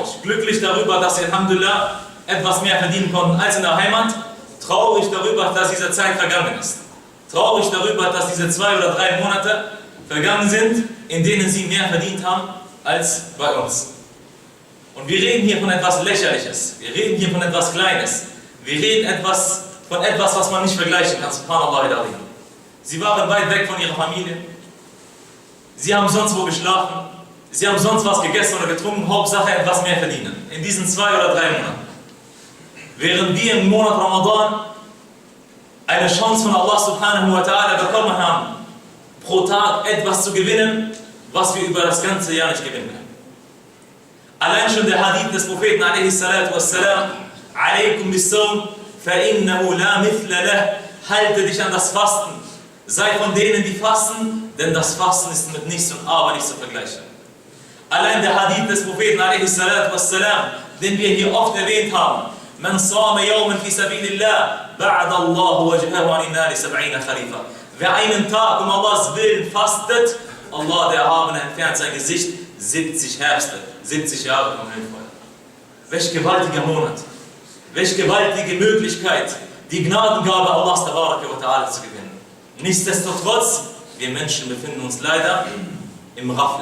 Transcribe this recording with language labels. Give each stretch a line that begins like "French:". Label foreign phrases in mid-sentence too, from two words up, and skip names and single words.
German: Glücklich darüber, dass sie Alhamdulillah etwas mehr verdienen konnten als in der Heimat, traurig darüber, dass diese Zeit vergangen ist. Traurig darüber, dass diese 2 oder 3 Monate vergangen sind, in denen sie mehr verdient haben als bei uns. Und wir reden hier von etwas Lächerliches, wir reden hier von etwas Kleines, wir reden von etwas, was man nicht vergleichen kann,
Arabic: سبحان الله العظيم.
German: Sie waren weit weg von ihrer Familie, sie haben sonst wo geschlafen, sie haben sonst was gegessen oder getrunken, Hauptsache etwas mehr verdienen, in diesen 2 oder 3 Monaten. Während wir im Monat Ramadan eine Chance von Allah
Arabic: سبحانه وتعالى
German: bekommen haben, pro Tag etwas zu gewinnen, was wir über das ganze Jahr nicht gewinnen können. Allein schon der Hadith des Propheten a.s.
Arabic: عليكم بالصوم فإنه لا مثل له.
German: Halte dich an das Fasten. Sei von denen, die fasten, denn das Fasten ist mit nichts und aber nicht zu vergleichen. Allein der Hadith des Propheten a.s., den wir hier oft erwähnt haben.
Arabic: من صام يوما في سبيل الله باعد الله وجهه عن النار 70 خليفة.
German: Wer einen Tag um Allahs Willen fastet, Allah der Erhabene entfernt sein Gesicht 70 Herbste, 70 Jahre vom Höllenfeuer. Welch gewaltiger Monat, welch gewaltige Möglichkeit, die Gnadengabe Allahs ta'ala zu gewinnen. Nichtsdestotrotz, wir Menschen befinden uns leider im Raffle.